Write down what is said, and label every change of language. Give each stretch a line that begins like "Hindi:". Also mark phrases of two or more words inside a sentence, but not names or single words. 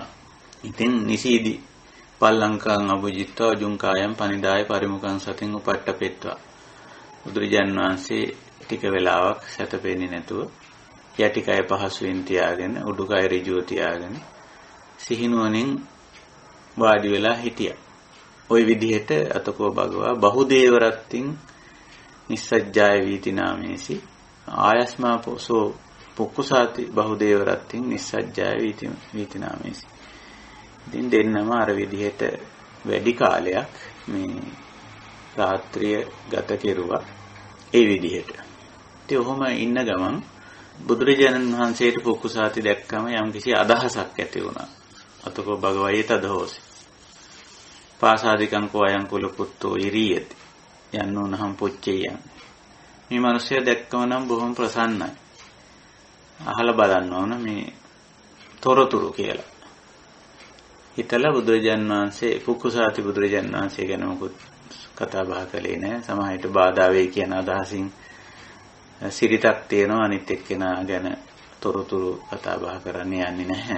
Pali: ඉතින් නිසීදි පල්ලංකං අභුජිත්වා ජුංකායම් පනිදාය පරිමුඛං සතින් උපට්ඨපෙත්වා.
Sinhala: බුදුරජාණන් වහන්සේ ටික වෙලාවක් සැතපෙන්නේ නැතුව යටිකය පහසුවෙන් තියාගෙන උඩුකය ඍජුව තියාගෙන සිහිනුවණින් වාඩි වෙලා හිටියා.
Pali: ওই විදිහට අතකෝ භගවා බහුදේවරත්තින් නිස්සජ්ජාය වීති නාමේසි ආයස්මා පොසෝ පුක්කුසාති බහුදේවරත්තින් නිස්සජ්ජාය වීති නාමේසි.
Sinhala: ඉතින් දෙන්නම අර විදිහට වැඩි කාලයක් මේ රාත්‍රිය ගත කෙරුවා ඒ විදිහට. ඉතින් ඔහොම ඉන්න ගමන් බුදුරජාණන් වහන්සේට පුක්කුසාති දැක්කම යම්කිසි අදහසක් ඇති වුණා.
Pali: අතකෝ භගවයේ තදහෝසි. පාසාදිකං කෝයං කුල පුත්තෝ ඉරියති. යන්නෝනහම් පුච්චේයන්.
Sinhala: මේ මිනිස්සයා දැක්කම නම් බොහොම ප්‍රසන්නයි. අහලා බලන්න ඕන මේ තොරතුරු කියලා. හිතලා බුදුරජාණන් වහන්සේ පුක්කුසාති බුදුරජාණන් වහන්සේ ගැන මොකුත් කතා බහ කළේ නැහැ. සමහරවිට බාධා වෙයි කියන අදහසින් සිරිතක් තියෙනවා අනිත් එක්කෙනා ගැන තොරතුරු කතා බහ කරන්න යන්නේ නැහැ.